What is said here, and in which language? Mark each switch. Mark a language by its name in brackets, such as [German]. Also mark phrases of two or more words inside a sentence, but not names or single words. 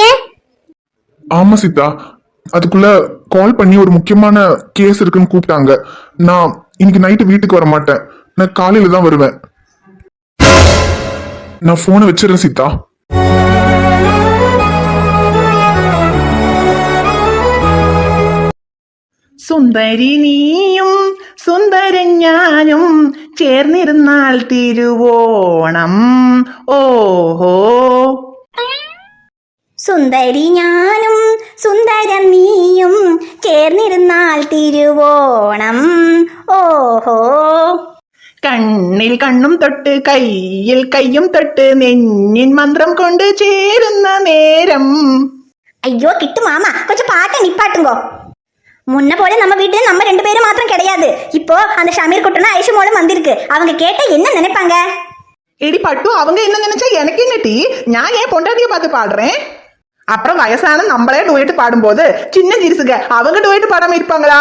[Tamil] ஆமா சீதா, அதுக்குள்ள கால் பண்ணி ஒரு முக்கியமான கேஸ் இருக்குன்னு கூப்பிட்டாங்க. நான் இன்னைக்கு நைட்டு வீட்டுக்கு வர மாட்டேன். நான் காலையில தான் வருவேன். நான் போனை வச்சிடறேன் சீதா. [Malayalam] സുന്ദരി നീയും സുന്ദരൻ ഞാനും ചേർന്നിരുന്നാൽ തിരുവോണം. ഓഹോ. സുന്ദരി ഞാനും സുന്ദരൻ നീയും ചേർന്നിരുന്നാൽ തിരുവോണം. ഓഹോ. കണ്ണിൽ കണ്ണും തൊട്ട് കയ്യിൽ കയ്യും തൊട്ട് നെഞ്ഞിൻ മന്ത്രം കൊണ്ട് ചേരുന്ന നേരം. [Tamil] ஐயோ கிட்டு மாமா கொஞ்சம் பாட்டை நிப்பாட்டுங்கோ. முன்ன போல நம்ம வீட்டுல நம்ம 2 பேரும் மாத்திரம் கிடையாது. இப்போ அந்த ஷமீர் குட்டனும் ஐஷு மோளும் வந்திருக்கு. அவங்க கேட்டா என்ன நினைப்பாங்க? எடி பட்டு, அவங்க என்ன நினைச்சா எனக்கு என்ன டீ? நான் ஏன் பொண்டாட்டிய பார்த்து பாடுறேன்? அப்புறம் வயசான நம்மளே டூயட் பாடும்போது சின்ன ஜிரிசுக அவங்க டூயட் பாடாம இருப்பாங்களா?